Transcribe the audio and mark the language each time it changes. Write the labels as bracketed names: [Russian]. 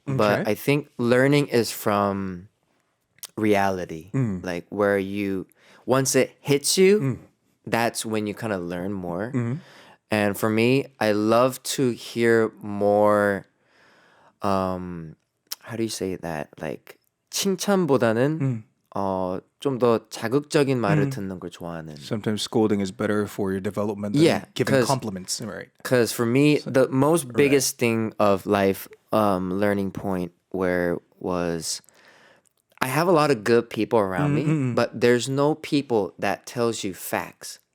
[English] But Okay. I think learning is from reality, like where you once it hits you, that's when you kind of learn more. And for me, I love to hear more. How do you say that? [Korean] Like 칭찬보다는 좀 더 자극적인 말을 듣는 걸 좋아하는. [English] Sometimes scolding is better for your development than giving compliments, right? Because for me, the most biggest thing of life learning point where was I have a lot of good people around me, but there's no people that tells you facts.